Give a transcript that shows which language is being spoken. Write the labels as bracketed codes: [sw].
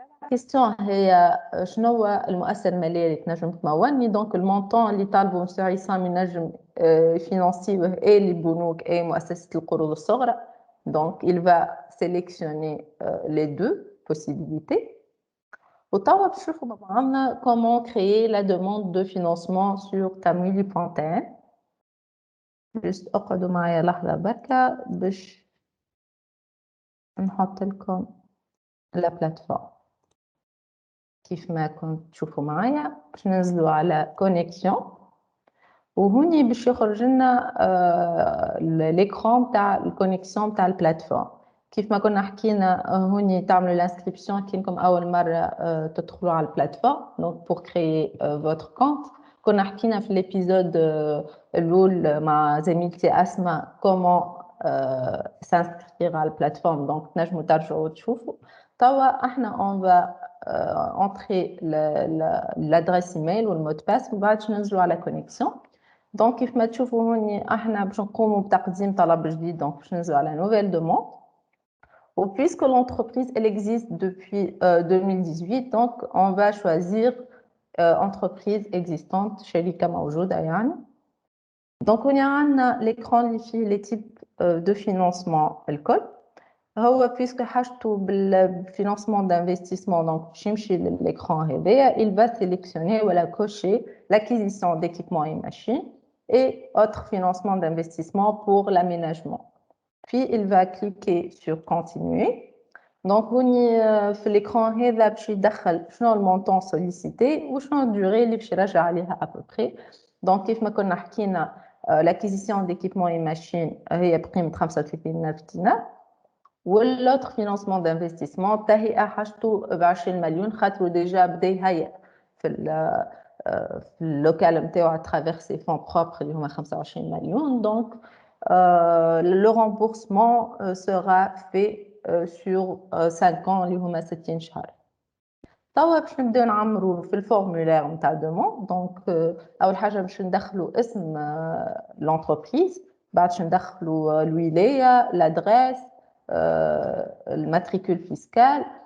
[ar] كيستيون هي شنو هو المؤثر المالي اللي تنجم تمولني دونك المونطون اللي طالبه مستر عصام ينجم يفينانسيوه اي لي بنوك اي مؤسسة القروض الصغرى دونك [fr] il va sélectionner les deux possibilités. [ar] وتوا باش نشوفوا مع بعضنا [fr] comment créer la demande de financement sur tamwili.tn. [ar] جست اقعدوا معايا لحظة بركة باش نحط لكم لا بلاتفورم. كيف ما كنت تشوفوا معايا باش ننزلوا على كونيكسيون وهوني باش يخرج لنا ليكرون تاع الكونيكسيون تاع البلاتفورم. كيف ما كنا حكينا هوني تعملوا الانسكريبسيون كينكم اول مره تدخلوا على البلاتفورم دونك بور كريي فوتر كونت. كنا حكينا في الابيزود الاول مع زميلتي اسماء كومون سانسكرير على البلاتفورم دونك تنجموا ترجعوا تشوفوا. توا احنا اون فا [fr] entrer l'adresse email ou le mot de passe [ar] وبعد ننزلوا على [fr] connexion. [ar] donc كيف ما تشوفوا هوني احنا باش نقوموا بتقديم طلب جديد دونك باش ننزلوا على [fr] nouvelle demande. ou puisque l'entreprise elle existe depuis 2018 donc on va choisir entreprise existante [ar] شركة موجودة يعني. [fr] donc [ar] هنا عندنا [fr] l'écran اللي فيه les types de financement الكل. هو puisque حاجته بالفينانسمون d'investissement donc [ar] باش يمشي للإكران هذايا [fr] il va sélectionner ولا cocher l'acquisition d'équipements et machines et autres financements d'investissement pour l'aménagement. Puis il va cliquer sur continuer. [ar] donc هوني في الإكران هذا باش يدخل شنو المونطون sollicité وشنو الدوري اللي باش يرجع عليها à peu près. donc كيف ما كنا حكينا [fr] l'acquisition d'équipements et machines [ar] هي بقيمة 35,000 دينار. والautre financement d'investissement تهيئة حاجته ب20 مليون خاطرو ديجا بدا يهيئ في اللوكال نتاعو [fr] à travers ses fonds propres [ar] اللي هما 25 مليون. [fr] donc le remboursement sera fait sur 5 ans [ar] اللي هما 60 شهر. توا باش نبداو نعمروا في الفورمولير نتاع دوموند. دونك اول حاجه باش ندخلوا اسم لونتربريز بعد باش ندخلوا الولايه l'adresse الماتريكول فيسكال.